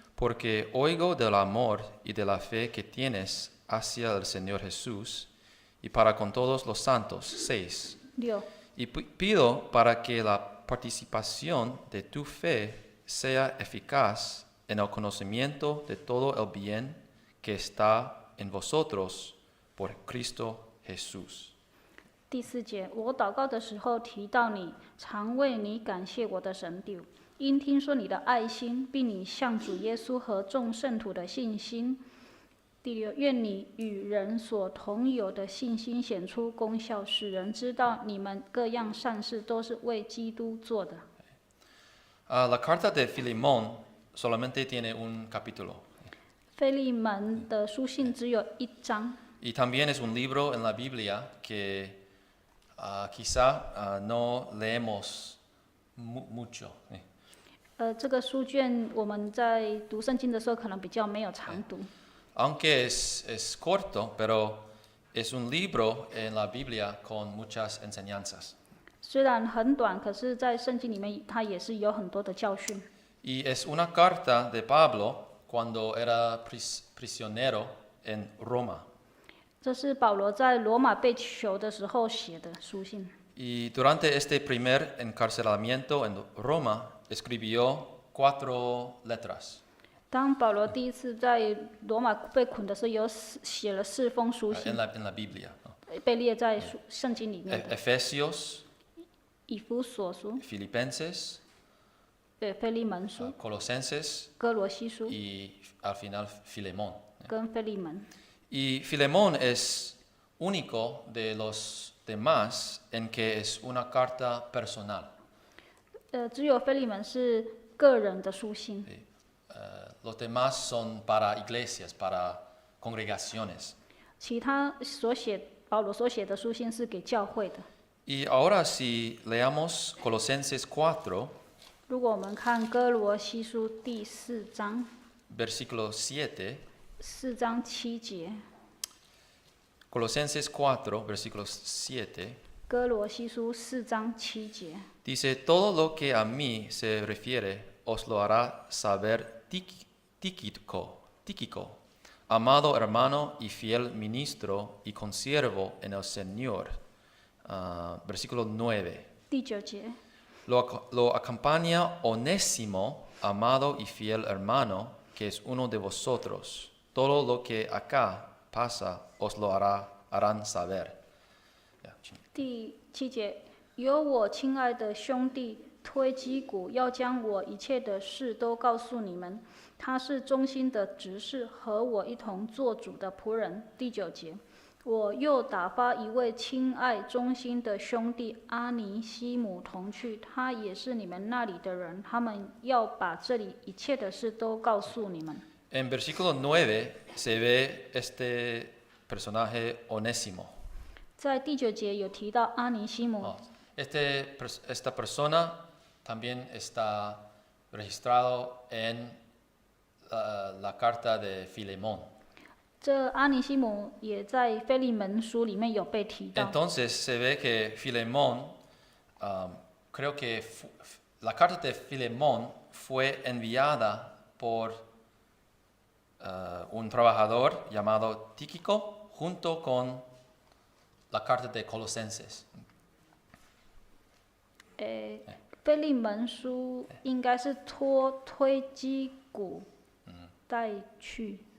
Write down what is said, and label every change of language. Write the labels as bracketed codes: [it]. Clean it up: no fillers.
[es] Porque oigo del amor y de la fe que tienes hacia el Señor Jesús y para con todos los santos. 6. [zh] 6， [es] Y pido para que la participación de tu fe sea eficaz en el conocimiento de todo el bien que está en vosotros por Cristo Jesús. [zh] 第4节，我祷告的时候提到你，常为你感谢我的神弟，因听说你的爱心，并你向主耶稣和众圣徒的信心。第6，愿你与人所同有的信心显出功效，使人知道你们各样善事都是为基督做的。 [es] La carta de Filemón solamente tiene un capítulo. [zh] 腓利门的书信只有1章， [es] Y también es un libro en la Biblia que quizá no leemos mucho. [zh] 这个书卷我们在读圣经的时候可能比较没有常读。 [es] Aunque es corto, pero es un libro en la Biblia con muchas enseñanzas. [zh] 虽然很短，可是在圣经里面它也是有很多的教训。 [es] Y es una carta de Pablo cuando era prisionero en Roma. [zh] 这是保罗在罗马被囚的时候写的书信。 [es] Y durante este primer encarcelamiento en Roma escribió 4 letras. [zh] 当保罗第一次在罗马被捆的时候，有写了4封书信 [es] en la Biblia. ¿No? [zh] 被列在圣经里面的。 [es] Efesios, [zh] 以弗所书、 [es] Filipenses, [zh] 腓利门书、 [es] Colosenses [zh] 哥罗西书 [es] y al final Filemón. [zh] 跟腓利门。 [es] Y Filemón es único de los demás en que es una carta personal. [zh] 只有腓利门是个人的书信， [es] Los demás son para iglesias, para congregaciones. [zh] 其他保罗所写的书信是给教会的。 [es] Y ahora si leamos Colosenses 4, [zh] 如果我们看哥罗西书第4章， [es] versículo 7, [zh] 4章7节， [es] Colosenses 4, versículo 7, [zh] 哥罗西书4章7节， [es] dice, todo lo que a mí se refiere os lo hará saber Tíquico, amado hermano y fiel ministro y consiervo en el Señor. Versículo 9. [zh] 第9节， [es] Lo acompaña Onésimo, amado y fiel hermano, que es uno de vosotros, todo lo que acá pasa os lo harán saber. [zh] 第7节，有我亲爱的兄弟推基古要将我一切的事都告诉你们，他是忠心的执事，和我一同做主的仆人。第9节，我又打发一位亲爱忠心的兄弟阿尼西姆同去，他也是你们那里的人，他们要把这里一切的事都告诉你们。 [es] En versículo 9 se ve este personaje Onésimo. [zh] 在第9节有提到阿尼西姆。 [es] Esta persona también está registrado en la carta de Filemón. [zh] 这阿尼西姆也在腓利门书里面有被提到。 [es] Entonces se ve que Filemón, creo que la carta de Filemón fue enviada por un trabajador llamado Tíquico junto con la carta de Colosenses. [zh] 腓利门书应该是推基古带去。